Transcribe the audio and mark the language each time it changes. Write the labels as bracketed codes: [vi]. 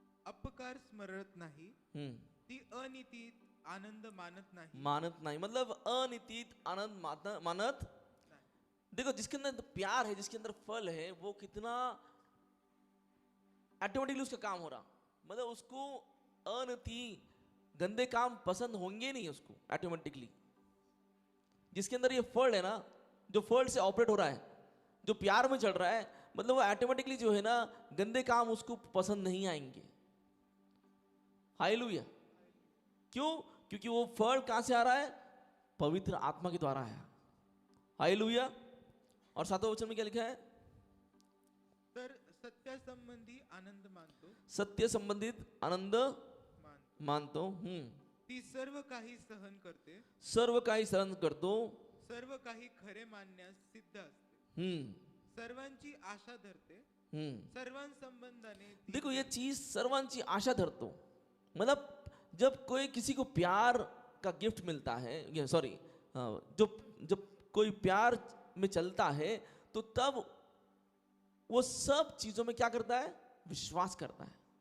[mr] अपकार स्मरत नाही, ती अनितीत आनंद मानत नाही। [hi] मानत नहीं मतलब [mr] अनितीत आनंद मानत। [hi] देखो, जिसके अंदर प्यार है, जिसके अंदर फल है, वो कितना ऑटोमेटिकली उसका काम हो रहा, मतलब उसको अनति गंदे काम पसंद होंगे नहीं उसको ऑटोमेटिकली। जिसके अंदर ये फल है ना, जो फल से ऑपरेट हो रहा है, जो प्यार में चल रहा है, मतलब वो ऑटोमेटिकली जो है ना गंदे काम उसको पसंद नहीं आएंगे। हालेलुया। क्यों? क्योंकि वो फल कहां से आ रहा है? पवित्र आत्मा के द्वारा है। हालेलुया। और सातवें वचन में क्या लिखा है? [mr] तर सत्य संबंधी आनंद मानतो, सत्य संबंधित आनंद मानतो। ती सर्व काही सहन करते, सर्व काही सहन करतो, सर्व काही खरे मानण्यास सिद्ध असते, सर्वांची आशा धरते, सर्वांसंबंधाने ती [hi] देखो ये चीज [mr] सर्वांची आशा धरतो, [hi] मतलब जब कोई किसी को प्यार का गिफ्ट मिलता है, सॉरी, जब कोई प्यार में चलता है तो तब वो सब चीजों में क्या करता है? विश्वास करता है।